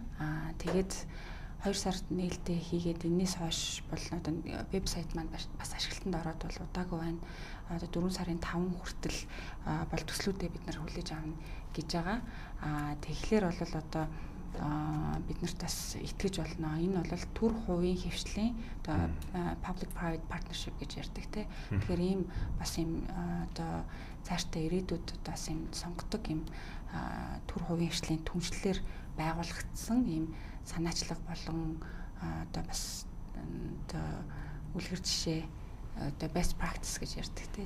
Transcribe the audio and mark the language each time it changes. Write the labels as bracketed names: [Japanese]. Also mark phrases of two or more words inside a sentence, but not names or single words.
[Mongolian] Тэгээд 2 сард нээлттэй хийгээд энэс хойш бол одоо вебсайт маань бас ашиглалтанд ороод бол удаагүй байна. Одоо 4 сарын 5 хүртэл бол төслүүдээ бид нар хүлээж авна гэж байгаа. Тэгэхээр бол одоо бид нарт бас итгэж болно. Энэ бол төр хувийн хвшлийн одоо [English] public private partnership [Mongolian] гэж ярьдаг те. Тэгэхээр ийм бас ийм одоо цаашдаа ирээдүйд одоо бас ийм сонгодог ийм төр хувийн хвшлийн түншлэлээр байгуулагдсан ийм санаачлаг болон одоо бас одоо үлгэр жишээ одоо [English] best practice [Mongolian] гэж ярьдаг те.